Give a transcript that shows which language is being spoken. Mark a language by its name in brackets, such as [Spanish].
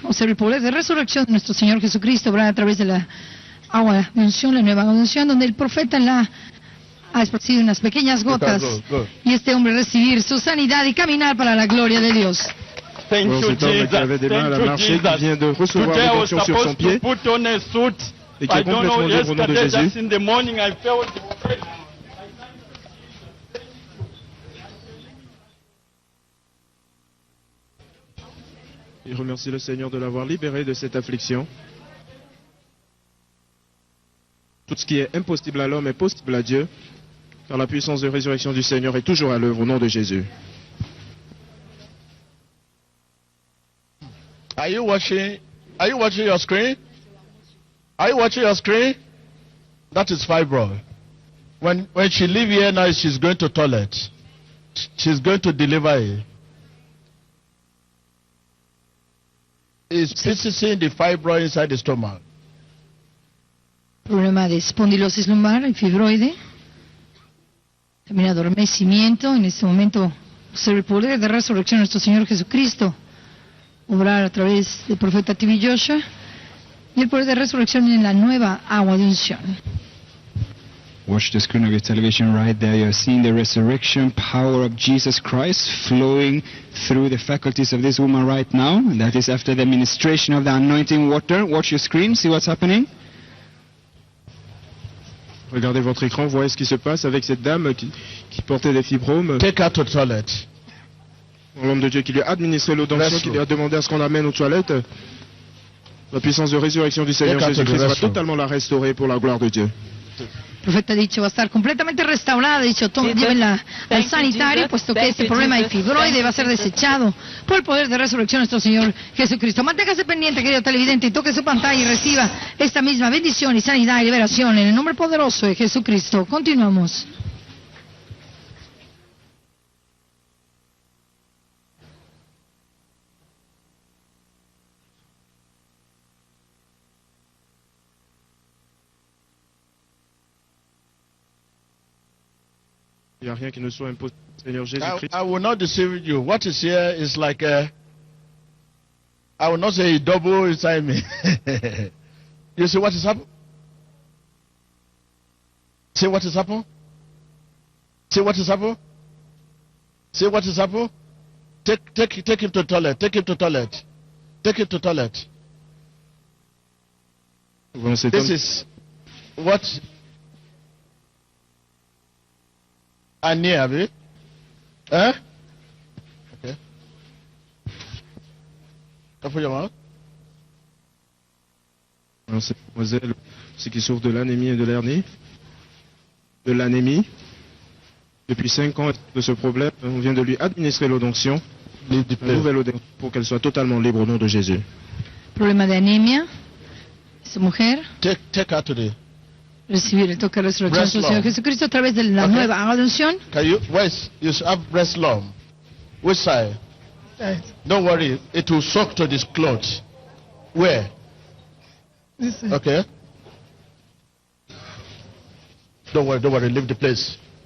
[Spanish] Observa el poder de resurrección de nuestro Señor Jesucristo obrar a través de la agua de unción, la nueva agua de unción, donde el profeta ha esparcido unas pequeñas gotas. [English] Go. [Spanish] Y este hombre recibir su sanidad y caminar para la gloria de Dios. [French] Cet homme qui avait des mal à marcher, qui vient de recevoir une onction sur son pied et qui est complètement libre au nom de Jésus. Il remercie le Seigneur de l'avoir libéré de cette affliction. Tout ce qui est impossible à l'homme est possible à Dieu, car la puissance de résurrection du Seigneur est toujours à l'œuvre au nom de Jésus. [English] Are you watching your screen? Are you watching your screen? That is fibroid. When she leave here now, she's going to toilet. She's going to deliver it. It's piercing the fibroid inside the stomach. [Spanish] Problema de espondilosis lumbar y fibroide. También adormecimiento. En este momento observa el poder de resurrección de nuestro Señor Jesucristo obrar a través del profeta TV Joshua y el poder de resurrección en la nueva agua de unción. [English] Watch the screen of your television right there. You're seeing the resurrection power of Jesus Christ flowing through the faculties of this woman right now. That is after the ministration of the anointing water. Watch your screen, see what's happening. [French] Regardez votre écran, voyez ce qui se passe avec cette dame qui portait des fibromes. [English] Take her to toilet. [French] L'homme de Dieu qui lui a administré l'eau d'onction, qui lui a demandé à ce qu'on l'amène aux toilettes. La puissance de résurrection du Seigneur Jésus-Christ va totalement la restaurer pour la gloire de Dieu. [Spanish] El profeta ha dicho va a estar completamente restaurada, ha dicho llévenla al sanitario, puesto que este problema de fibroide va a ser desechado por el poder de resurrección de nuestro Señor Jesucristo. Manténgase pendiente, querido televidente, y toque su pantalla y reciba esta misma bendición y sanidad y liberación en el nombre poderoso de Jesucristo. Continuamos. [French] Il n'y a rien qui ne soit impossible, Seigneur Jésus-Christ. [English] I will not deceive you. What is here is like I will not say he double inside me. You see what is happening? See what is happening? See what is happening? See what is happening? Take him to toilet. Take him to toilet. Take him to toilet. This is what I need, have you? Hein? Okay. Open your mouth. [French] Alors, cette demoiselle, c'est qui souffre de l'anémie et de l'hernie. De l'anémie. Depuis 5 ans de ce problème, on vient de lui administrer l'eau d'onction. La nouvelle eau d'onction pour qu'elle soit totalement libre au nom de Jésus. [Spanish] Problema de anemia. Esa mujer. [English] Take her today. [Spanish] Recibir el toque de resurrección del Señor Jesucristo a través de la nueva unción. [English] Can you have breast lump? Which side? Don't worry, it will soak to this clothes. Where? This side. Okay. Don't worry, leave the place.